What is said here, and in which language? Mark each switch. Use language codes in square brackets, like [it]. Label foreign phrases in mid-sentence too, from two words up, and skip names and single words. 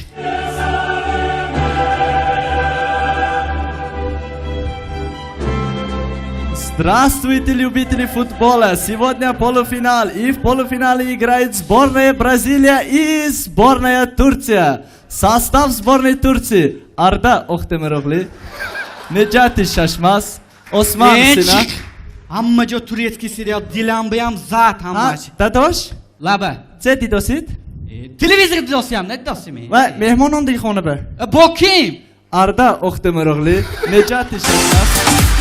[ru] Здравствуйте, любители футбола! Сегодня полуфинал, и в полуфинале играет сборная Бразилия и сборная Турция. Состав сборной Турции: Арда Охтемировли, Неджати Шашмас, Осман Синав. [tg] ҳама ҷо [ru] турецкий сериал [tg] дилам биям зад ҳамач. Дадош? Лаба. Чӣ дидосид? Телевизор дидосиям, не дидосими? Ва меҳмонон ди хона ба. Бо ким? Арда Охтемировли, Неджати Шашмас.